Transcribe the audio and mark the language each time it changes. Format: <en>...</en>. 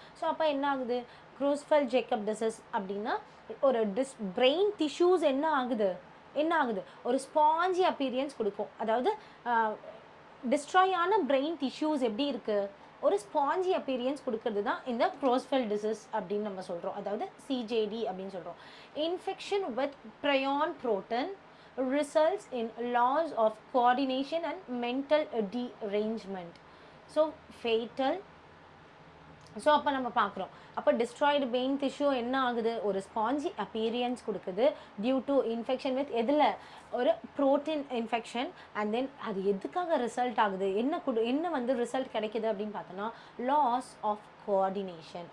<ta>So அப்போ என்ன ஆகுது, Creutzfeldt-Jakob disease அப்படின்னா ஒரு பிரெயின் டிஷ்யூஸ் என்ன ஆகுது ஒரு ஸ்பாஞ்சி அப்பீரியன்ஸ் கொடுக்கும். அதாவது டிஸ்ட்ராய் ஆன பிரெயின் டிஷ்யூஸ் எப்படி இருக்குது, ஒரு ஸ்பாஞ்சி அப்பீரியன்ஸ் கொடுக்கறது தான் இந்த Creutzfeldt disease அப்படின்னு நம்ம சொல்கிறோம். அதாவது சிஜேடி அப்படின்னு சொல்கிறோம்.</ta> <en>Infection with prion protein results in loss of coordination and mental derangement. So fatal.</en> <ta>So அப்போ நம்ம பார்க்குறோம், அப்போ டிஸ்ட்ராய்டு பெயின் டிஷ்யூ என்ன ஆகுது, ஒரு ஸ்பாஞ்சி அப்பீரியன்ஸ் கொடுக்குது டியூ டு இன்ஃபெக்ஷன் வித் எதில், ஒரு ப்ரோட்டீன் இன்ஃபெக்ஷன். அண்ட் தென் அது எதுக்காக ரிசல்ட் ஆகுது, என்ன வந்து ரிசல்ட் கிடைக்குது அப்படின்னு பார்த்தோன்னா, லாஸ் ஆஃப் கோஆர்டினேஷன்.</ta>